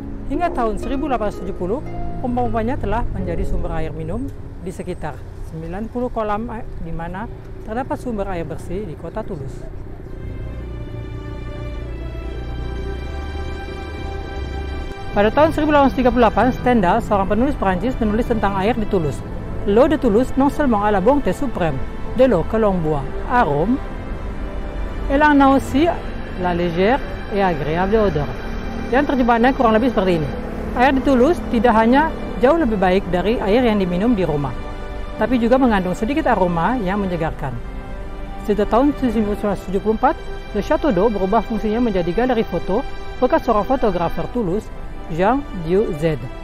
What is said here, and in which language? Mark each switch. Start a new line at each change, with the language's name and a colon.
Indonesian: Hingga tahun 1870, pompa-pompanya telah menjadi sumber air minum di sekitar 90 kolam di mana terdapat sumber air bersih di kota Toulouse. Pada tahun 1838, Stendhal, seorang penulis Perancis, menulis tentang air di Toulouse.
French: L'eau de Toulouse non seulement a la bonté suprême de l'eau que l'on boit à Rome, elle en a aussi la légère et agréable odeur.
Indonesian: Yang terjemahannya kurang lebih seperti ini. Air di Toulouse tidak hanya jauh lebih baik dari air yang diminum di Roma, tapi juga mengandung sedikit aroma yang menyegarkan. Sejak tahun 1974, Le Château d'Eau berubah fungsinya menjadi galeri foto bekas seorang fotografer Toulouse, Jean Dieu Z.